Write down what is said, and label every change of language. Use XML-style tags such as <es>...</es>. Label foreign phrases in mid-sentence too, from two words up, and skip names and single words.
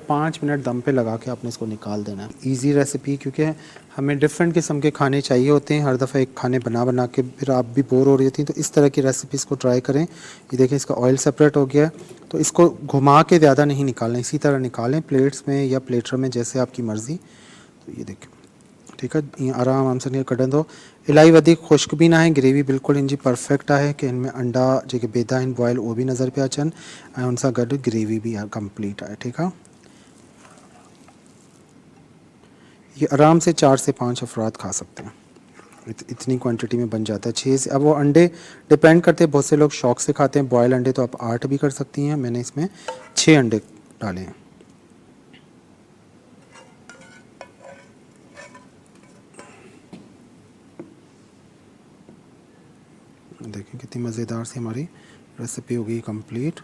<ur>5 منٹ دم پہ لگا کے آپ نے اس کو نکال دینا ہے.</ur> <en>easy recipe,</en> <ur>کیونکہ ہمیں ڈفرنٹ قسم کے کھانے چاہیے ہوتے ہیں، ہر دفعہ ایک کھانے بنا بنا کے پھر آپ بھی بور ہو رہی ہوتی ہیں، تو اس طرح کی ریسپیز کو ٹرائی کریں. یہ دیکھیں اس کا</ur> <en>oil separate</en> <ur>ہو گیا ہے، تو اس کو گھما کے زیادہ نہیں نکالنا، اسی طرح نکالیں پلیٹس میں یا پلیٹر میں، جیسے آپ کی مرضی. تو یہ دیکھیں، ٹھیک ہے، یہ آرام سے کڑھن دو.</ur> <sd>इलाही वधीक खुश्क भी ना है, ग्रेवी बिल्कुल इनजी परफेक्ट है कि इनमें अंडा जेके बेदा आहिनि बॉयल वो भी नज़र पिया अचनि ऐं उन सां गॾु ग्रेवी भी कंप्लीट है, ठीक है।</sd> <ur>یہ آرام سے 4 سے 5 افراد کھا سکتے ہیں، اتنی کوانٹٹی میں بن جاتا ہے. 6 سے، اب وہ انڈے ڈیپینڈ کرتے ہیں، بہت سے لوگ شوق سے کھاتے ہیں بوائل انڈے، تو آپ 8 بھی کر سکتی ہیں. میں نے اس میں 6 انڈے ڈالے ہیں۔ دیکھیں کتنی مزیدار سی ہماری ریسپی ہو گئی کمپلیٹ.</ur>